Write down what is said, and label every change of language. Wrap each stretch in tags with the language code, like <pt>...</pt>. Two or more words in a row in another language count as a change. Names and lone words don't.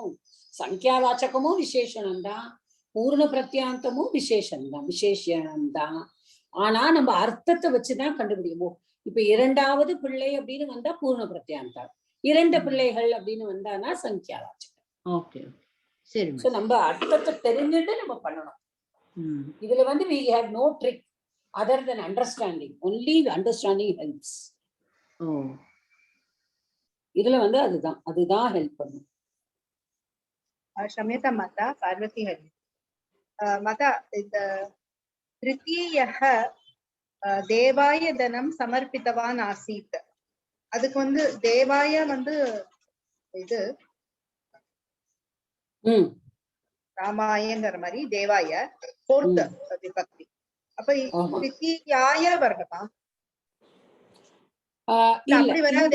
<ta>சங்கியாவாச்சகமும் விசேஷணம் தான், பூர்ண பிரத்யாந்தமும் விசேஷணம் தான். ஆனா நம்ம அர்த்தத்தை வச்சுதான் கண்டுபிடிக்கும். இப்ப இரண்டாவது பிள்ளை அப்படின்னு வந்தா பூர்ண பிரத்யாந்தம், இரண்டு பிள்ளைகள் அப்படின்னு வந்தானா சங்கியாவாச்சகம். ஓகே சரி. சோ நம்ம அர்த்தத்தை தெரிஞ்சுட்டு நம்ம பண்ணணும். இதுல வந்து</ta> <en>we have no trick other than understanding. Only understanding helps.</en> <ta>இதுல வந்து அதுதான் ஹெல்ப் பண்ணும்.</ta> <sa>क्षम्यतां माता पार्वती हरि. माता तृतीयः देवाय धनं समर्पितवान् आसीत्.</sa> <ta>அதுக்கு வந்து தேவாய வந்து இது ராமாயங்கிற மாதிரி தேவாய ஃபோர்த் விபக்தி. அப்ப தித்தியாய வரணுமா? அப்படி வராது.</ta>